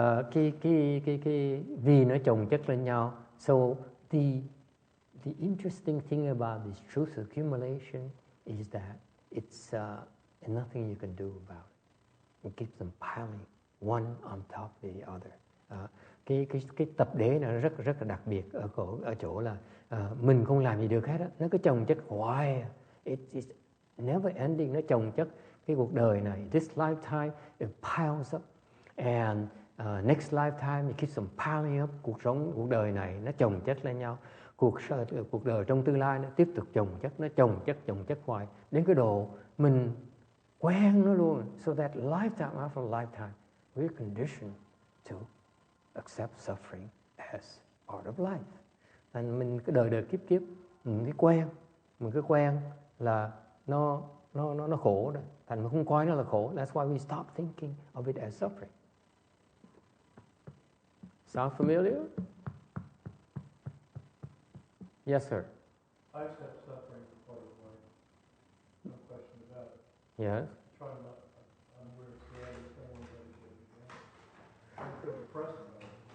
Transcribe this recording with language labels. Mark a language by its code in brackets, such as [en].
[vi] Cái vì nó chồng chất lên nhau. [en] So the interesting thing about this truth accumulation is that it's nothing you can do about it. It keeps them piling one on top of the other. [vi] Cái tập đế này nó rất là đặc biệt ở chỗ là mình không làm gì được hết á, nó cứ chồng chất hoài. [en] It's never ending, [vi] nó chồng chất cái cuộc đời này. [en] This lifetime it piles up and next lifetime it keeps them piling up. [vi] Cuộc đời này nó chồng chất lên nhau. Cuộc đời trong tương lai nó tiếp tục chồng chất hoài đến cái độ mình quen nó luôn. [en] So that lifetime after lifetime we're conditioned to accept suffering as part of life. [vi] Thành mình cứ đời kiếp mình cứ quen là nó khổ đó. Thành mình không coi nó là khổ. [en] That's why we stop thinking of it as suffering. Sound familiar? Yes, sir. I accept suffering as part of life. No question about it. Yes. I'm where it's the other thing that it I'm feel depressed about it.